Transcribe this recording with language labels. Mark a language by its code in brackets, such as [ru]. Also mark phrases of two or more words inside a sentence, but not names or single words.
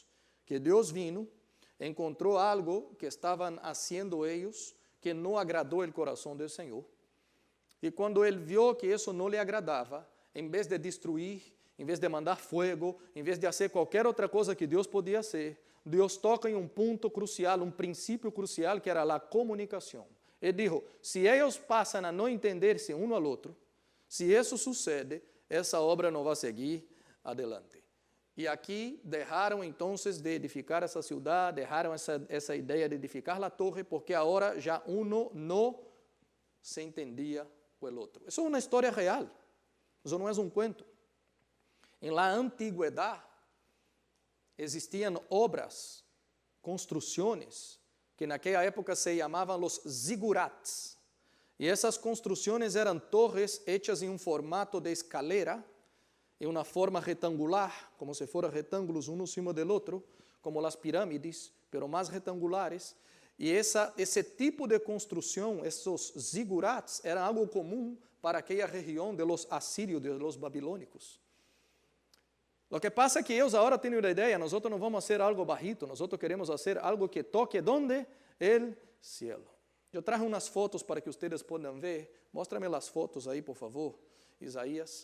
[es] Que Dios vino, encontró algo que estaban haciendo ellos, que no agradó el corazón del Señor, y cuando Él vio que eso no le agradaba, en vez de destruir, en vez de mandar fuego, en vez de hacer cualquier otra cosa que Dios podía hacer, [pt] Deus toca em um ponto crucial, um princípio crucial, que era a comunicação. Ele disse, se eles passam a não entender-se um ao outro, se isso sucede, essa obra não vai seguir adelante. E aqui deixaram então de edificar essa cidade, deixaram essa ideia de edificar a torre, porque agora já não se entendia o outro. Isso é uma história real, isso não é um cuento. Em la antiguidade, existiam obras, construções, que naquela época se chamavam os zigurats. E essas construções eram torres hechas em um formato de escalera, em uma forma retangular, como se fossem retângulos um em cima do outro, como as pirâmides, pero mais retangulares. E esse tipo de construção, esses zigurats, era algo comum para aquela região [es] de los [pt] assírios, [es] de los [pt] babilônicos. [es] Lo que pasa es que ellos ahora tienen una idea, nosotros no vamos a hacer algo bajito, nosotros queremos hacer algo que toque, ¿dónde? El cielo. Yo traje unas fotos para que ustedes puedan ver, muéstrame las fotos ahí, por favor, Isaías.